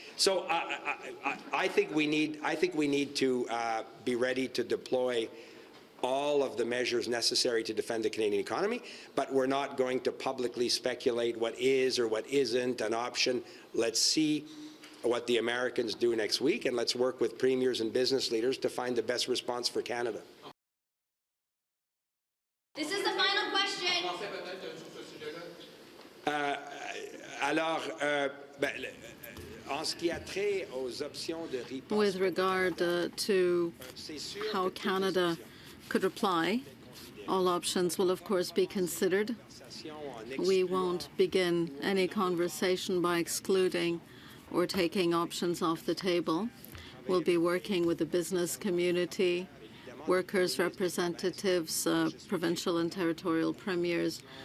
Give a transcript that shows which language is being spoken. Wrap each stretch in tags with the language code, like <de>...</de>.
<en>So I think we need to be ready to deploy all of the measures necessary to defend the Canadian economy, but we're not going to publicly speculate what is or what isn't an option. Let's see what the Americans do next week, and let's work with premiers and business leaders to find the best response for Canada. This is the final question.</en> <fr>Pensez peut-être sur ce sujet-là? Alors, en ce qui a trait aux options de riposte,</fr> <en>With regard to how Canada could reply, all options will of course be considered. We won't begin any conversation by excluding or taking options off the table. We'll be working with the business community, workers' representatives, provincial and territorial premiers.</en>